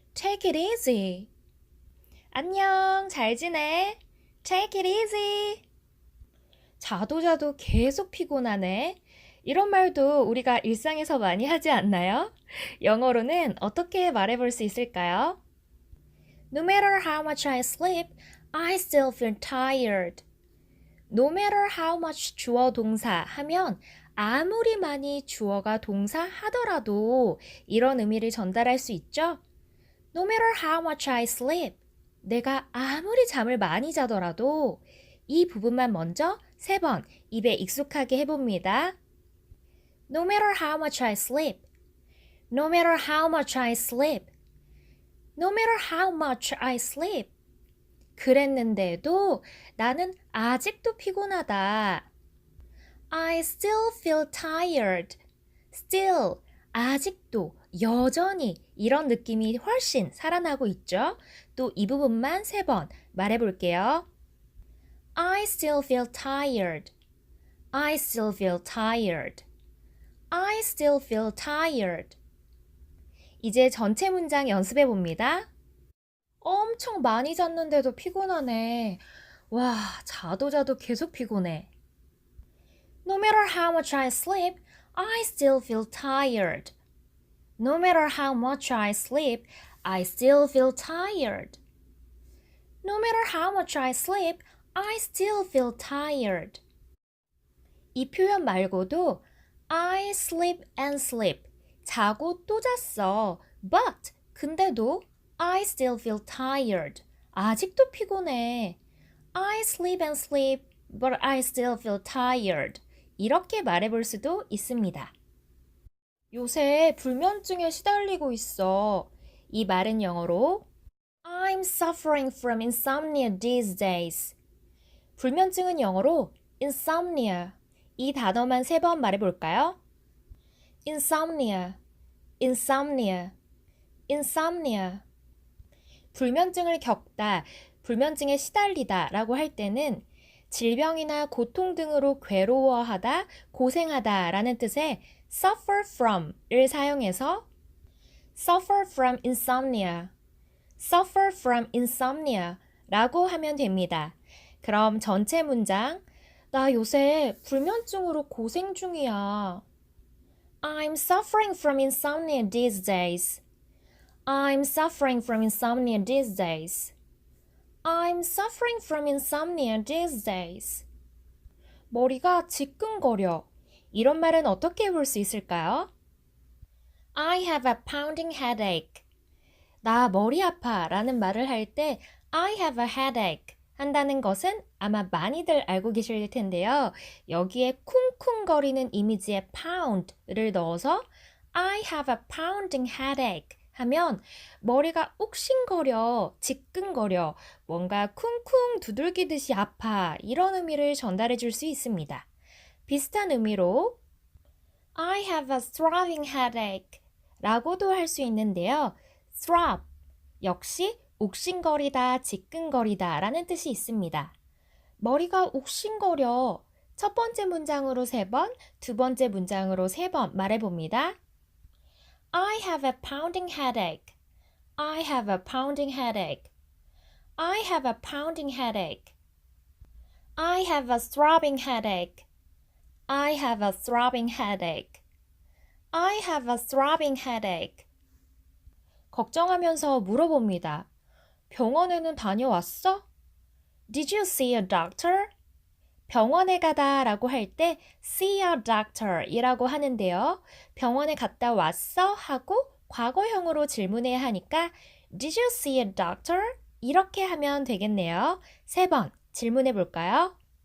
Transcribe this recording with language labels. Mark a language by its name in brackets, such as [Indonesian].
[English] Take it easy. [Korean] 안녕. 잘 지내. [English] Take it easy. [Korean] 자도 계속 피곤하네. 이런 말도 우리가 일상에서 많이 하지 않나요? 영어로는 어떻게 말해 볼 수 있을까요? [English] No matter how much I sleep, I still feel tired. No matter how much [Korean] 주어 동사 하면 아무리 많이 주어가 동사 하더라도 이런 의미를 전달할 수 있죠. [English] No matter how much I sleep. [Korean] 내가 아무리 잠을 많이 자더라도 이 부분만 먼저 3번 입에 익숙하게 해봅니다. [English] No matter how much I sleep. No matter how much I sleep. No matter how much I sleep. [Korean] 그랬는데도 나는 아직도 피곤하다. [English] I still feel tired. [Korean] Still, 아직도, 여전히 이런 느낌이 훨씬 살아나고 있죠. 또 이 부분만 3번 말해볼게요. [English] I still feel tired. I still feel tired. I still feel tired. [Korean] 이제 전체 문장 연습해 봅니다. 엄청 많이 잤는데도 피곤하네. 와, 자도 계속 피곤해. [English] No matter how much I sleep, I still feel tired. No matter how much I sleep, I still feel tired. No matter how much I sleep, I still feel tired. [Korean] 이 표현 말고도 [English] I sleep and sleep. [Korean] 자고 또 잤어. [English] But [Korean] 근데도 [English] I still feel tired. [Korean] 아직도 피곤해. [English] I sleep and sleep, but I still feel tired. [Korean] 이렇게 말해볼 수도 있습니다. 요새 불면증에 시달리고 있어. 이 말은 영어로 [English] I'm suffering from insomnia these days. [Korean] 불면증은 영어로 insomnia. 이 단어만 3번 말해볼까요? [English] insomnia, insomnia, insomnia. [Korean] 불면증을 겪다, 불면증에 시달리다 라고 할 때는 질병이나 고통 등으로 괴로워하다, 고생하다 라는 뜻의 suffer from을 사용해서 [English] suffer from insomnia, suffer from insomnia [Korean] 라고 하면 됩니다. 그럼 전체 문장, 나 요새 불면증으로 고생 중이야. [English] I'm suffering from insomnia these days. I'm suffering from insomnia these days. I'm suffering from insomnia these days. [Korean] 머리가 지끈거려. 이런 말은 어떻게 해볼 수 있을까요? [English] I have a pounding headache. [Korean] 나 머리 아파 라는 말을 할 때 [English] I have a headache [Korean] 한다는 것은 아마 많이들 알고 계실 텐데요. 여기에 쿵쿵거리는 이미지의 pound를 넣어서 [English] I have a pounding headache [Korean] 하면 머리가 욱신거려, 지끈거려, 뭔가 쿵쿵 두들기듯이 아파 이런 의미를 전달해 줄 수 있습니다. 비슷한 의미로 [English] I have a throbbing headache [Korean] 라고도 할 수 있는데요. throb 역시 욱신거리다, 지끈거리다 라는 뜻이 있습니다. 머리가 욱신거려. 첫 번째 문장으로 3번, 두 번째 문장으로 3번 말해봅니다. [English] I have a pounding headache. I have a pounding headache. I have a pounding headache. I have a throbbing headache. I have a throbbing headache. I have a throbbing headache. [Korean] 걱정하면서 물어봅니다. 병원에는 다녀왔어? [English] Did you see a doctor? [Korean] 병원에 가다 라고 할 때 [English] see a doctor [Korean] 이라고 하는데요. 병원에 갔다 왔어? 하고 과거형으로 질문해야 하니까 [English] Did you see a doctor? [Korean] 이렇게 하면 되겠네요. 3번 질문해 볼까요?